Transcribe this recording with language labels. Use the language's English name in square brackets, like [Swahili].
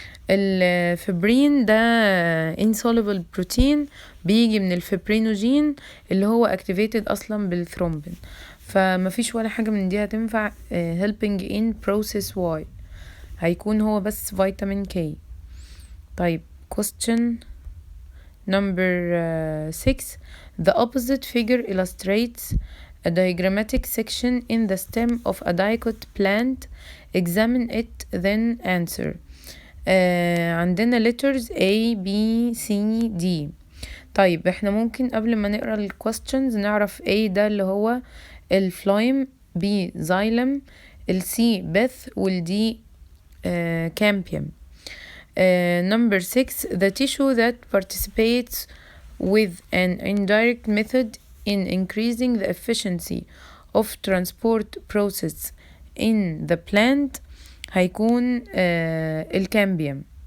[Arabic] الفبرين ده [English] insoluble protein [Arabic] بيجي من الفبرينوجين اللي هو activated اصلا بالثرومبين. فمفيش ولا حاجة من دي هتنفع [English] helping in process Y. [Arabic] هيكون هو بس فيتامين كي. [English] طيب question number 6. The opposite figure illustrates a diagrammatic section in the stem of a dicot plant. Examine it then answer. [Arabic] عندنا letters A B C D. طيب احنا ممكن قبل ما نقرأ ال questions نعرف A ده اللي هو الفلايم، B xylem، ال C beth وال D campium. [English] Number 6. The tissue that participates with an indirect method in increasing the efficiency of transport process in the plant [Arabic] هيكون الكامبيوم.